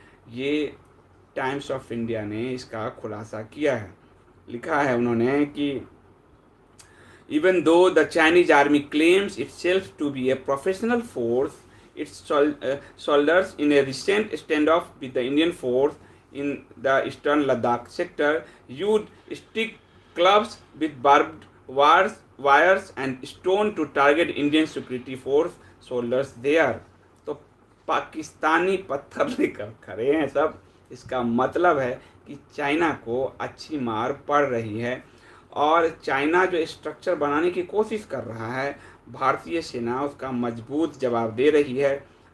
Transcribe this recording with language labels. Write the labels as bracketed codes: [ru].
[hi] ये times of India ने इसका खुलासा किया है। लिखा है उन्होंने कि [en] even though the Chinese army claims itself to be a professional force, its soldiers in a recent standoff with the Indian force in the eastern Ladakh sector used stick clubs with barbed wires and stone to target Indian security force soldiers there. [hi] तो पाकिस्तानी पत्थर लेकर खड़े हैं सब। इसका मतलब है कि चाइना को अच्छी मार पड़ रही है और चाइना जो स्ट्रक्चर बनाने की कोशिश कर रहा है, भारतीय सेना उसका मजबूत जवाब दे रही है।